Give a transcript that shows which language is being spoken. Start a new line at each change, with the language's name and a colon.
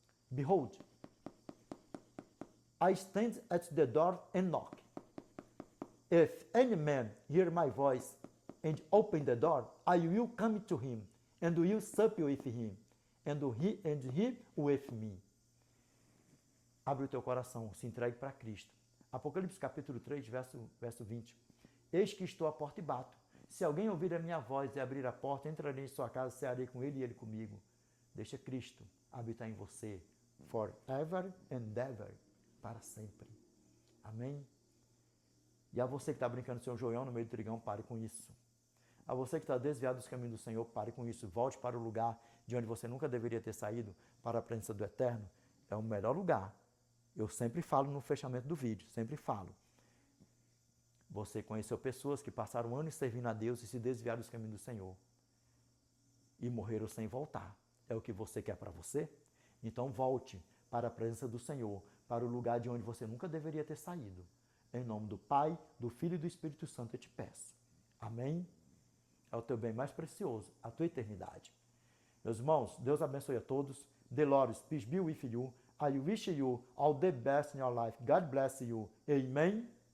English: Behold, I stand at the door and knock. If any man hear my voice and open the door, I will come to him, and will sup with him, and he with me.
Portuguese: Abre o teu coração, se entregue para Cristo. Apocalipse capítulo 3, verso 20. Eis que estou à porta e bato. Se alguém ouvir a minha voz e abrir a porta, entrarei em sua casa, cearei com ele e ele comigo. Deixa Cristo habitar em você,
English: forever and ever,
Portuguese: para sempre. Amém? E a você que está brincando seu joião no meio do trigão, pare com isso. A você que está desviado dos caminhos do Senhor, pare com isso. Volte para o lugar de onde você nunca deveria ter saído, para a presença do Eterno. É o melhor lugar. Eu sempre falo no fechamento do vídeo, sempre falo. Você conheceu pessoas que passaram anos servindo a Deus e se desviaram dos caminhos do Senhor. E morreram sem voltar. É o que você quer para você? Então volte para a presença do Senhor, para o lugar de onde você nunca deveria ter saído. Em nome do Pai, do Filho e do Espírito Santo eu te peço. Amém? É o teu bem mais precioso, a tua eternidade. Meus irmãos, Deus abençoe a todos.
English: Delores, peace be with you. I wish you all the best in your life. God bless you. Amen.